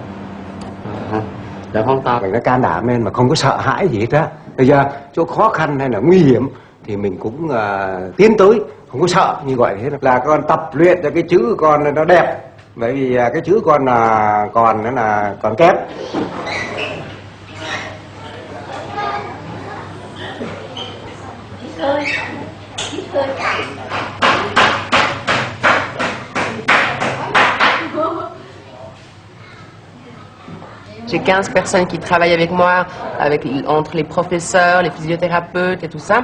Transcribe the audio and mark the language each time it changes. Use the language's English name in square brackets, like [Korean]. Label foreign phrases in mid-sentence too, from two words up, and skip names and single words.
[Vietnamese] Đỡ không to. Mình đã can đảm lên mà không có sợ hãi gì hết á. Bây giờ chỗ khó khăn hay là nguy hiểm thì mình cũng tiến tới, không có sợ như vậy hết. Là con tập luyện cho cái chữ con nó đẹp. Bởi vì cái chữ con là còn kém. [French] J'ai 15 personnes qui travaillent avec moi, entre les professeurs, les physiothérapeutes et tout ça.